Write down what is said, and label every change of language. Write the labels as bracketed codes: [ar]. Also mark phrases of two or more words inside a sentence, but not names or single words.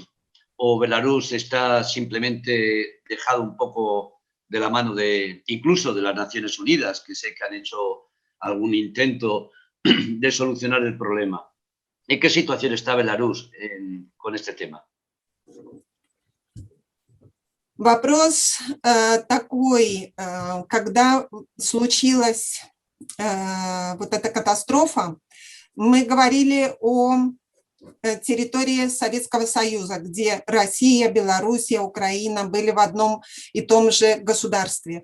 [es] ¿O Belarus está simplemente dejado un poco de la mano incluso de las Naciones Unidas, que sé que han hecho algún intento de solucionar el problema? ¿En qué situación está Belarus con este tema? [ru] Вопрос такой: когда случилась вот эта катастрофа, мы говорили о территории Советского Союза, где Россия, Белоруссия, Украина были в одном и том же государстве.